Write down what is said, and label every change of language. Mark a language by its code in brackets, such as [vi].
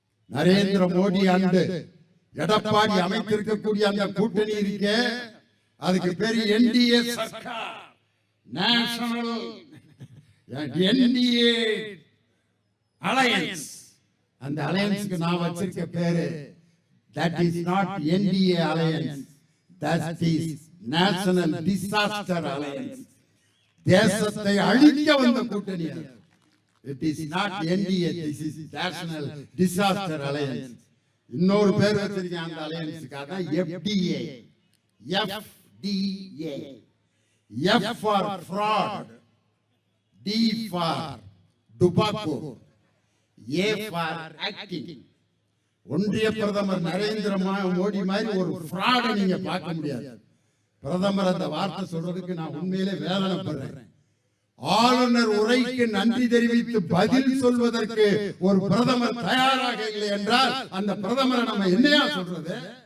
[ta] Narendra Modi and Edappadi அமைத்திருக்கக்கூடிய அந்த கூட்டணி இருக்கே, அதுக்கு பேரு NDA Sarkar, national NDA alliance. அந்த அலையன்ஸ்க்கு நான் வச்சிருக்க பேரு [en] that is not NDA alliance, that is national disaster alliance. [ta] தேசத்தை அழிக்க வந்த கூட்டணி. [en] it is not NDA, this is national disaster alliance. [ta] இன்னொரு பேர் வச்சிருக்கேன் அந்த அலையன்ஸ்க்கு, அதான் FDA. [en] FDA, F for fraud, D for tobacco, A for acting. [ta] ஒன்றிய பிரதமர் நரேந்திர மோடி மாதிரி ஒரு ஃப்ராட நீங்க பார்க்க முடியாது. பிரதமர் அந்த வார்த்தை சொல்றதுக்கு நான் உண்மையிலே வேதனைப்படுறேன். ஆளுநர் உரைக்கு நன்றி தெரிவித்து பதில் சொல்வதற்கு ஒரு பிரதமர் தயாராக இல்லை என்றால் அந்த பிரதமரை நம்ம என்னையா சொல்றது?